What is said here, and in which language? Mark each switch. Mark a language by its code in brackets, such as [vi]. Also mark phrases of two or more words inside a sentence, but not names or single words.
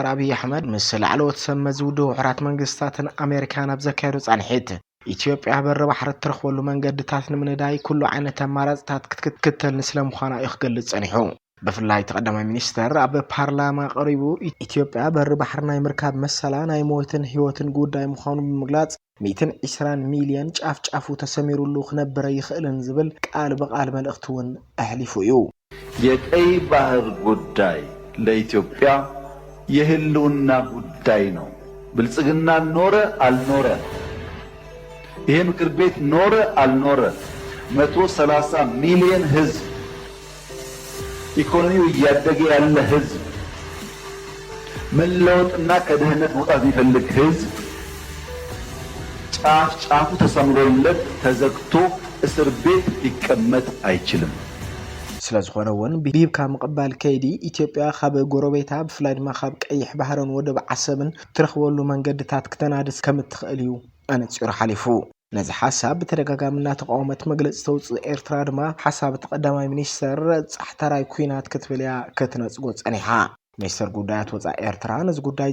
[ti] ኣብይ ኣሕመድ ምስ ላዕለዎት ሰብ መዝውድቡ ሕራት መንግስታትን ኣሜሪካን ኣብ ዘካየዱ ጻንሒት ኢትዮጵያ በረባሕሪ ትረኽበሉ መንገድታት ንምንዳይ ኩሉ ዓይነት ኣማራጽታት ክትክተል ስለምዃና ይኽገልጽ ጸኒሑ ብፍላይ ተቀዳማይ ሚኒስተር ኣብ ፓርላማ ቀሪቡ ኢትዮጵያ በረባሕሪ ናይ ምርካብ መሰላ ናይ ሞትን ህይወትን ጉዳይ ምዃኑ ብምግላጽ 120 ሚልዮን ጫፍ ተሰሚሩሉ ክነብረ ይኽእልን ዝብል ቃል በቃል መልእኽቱን ኣሕሊፉ እዩ [am] የቀይ ባህር ጉዳይ ለኢትዮጵያ የህልውና ጉዳይ ነው ብልጽግና ኖረ አልኖረ ይሄ ምክር ቤት ኖረ አልኖረ 130 ሚሊዮን ህዝብ ኢኮኖሚው እያደገ ያለ ህዝብ መለወጥና ከድህነት መውጣት የሚፈልግ ህዝብ ጫፉ ተሰምሮለት ተዘግቶ እስር ቤት ሊቀመጥ አይችልም [ti] ስለዝኾነውን ቢብካ ምቅባል ከይዲ ኢትዮጵያ ካብ ጎረቤታ ብፍላይ ድማ ካብ ቀይሕ ባህርን ወደብ ዓሰብን ትረኽበሉ መንገድታት ክተናድስ ከም እትኽእል እዩ ኣነፂሩ ሓሊፉ ነዚ ሓሳብ ብተደጋጋሚና ተቃውሞት መግለጽ ተውፅእ ኤርትራ ድማ ሓሳብ ተቀዳማይ ሚኒስተር ጻሕተራይ ኩናት ክትብልያ ክትነጽጎ ጸኒሓ ሚኒስተር ጉዳያት ወጻኢ ኤርትራ ነዚ ጉዳይ